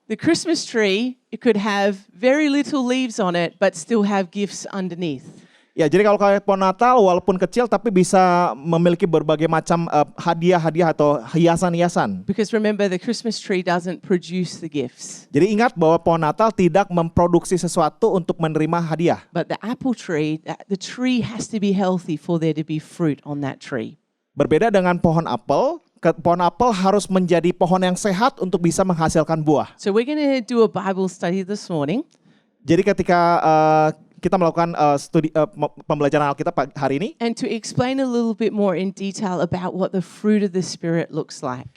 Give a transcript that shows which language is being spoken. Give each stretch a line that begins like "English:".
English: The Christmas tree, it could have very little leaves on it, but still have gifts underneath.
Indonesian: Ya, jadi kalau kayak pohon Natal walaupun kecil tapi bisa memiliki berbagai macam hadiah-hadiah atau hiasan-hiasan.
English: Because remember, the Christmas tree doesn't produce the gifts.
Indonesian: Jadi ingat bahwa pohon Natal tidak memproduksi sesuatu untuk menerima hadiah.
English: But the apple tree, the tree has to be healthy for there to be fruit on that tree.
Indonesian: Berbeda dengan pohon apel harus menjadi pohon yang sehat untuk bisa menghasilkan buah.
English: So we're going to do a Bible study this morning.
Indonesian: Jadi ketika kita melakukan pembelajaran Alkitab hari ini,
English: And to explain a little bit more in detail about what the fruit of the Spirit looks like.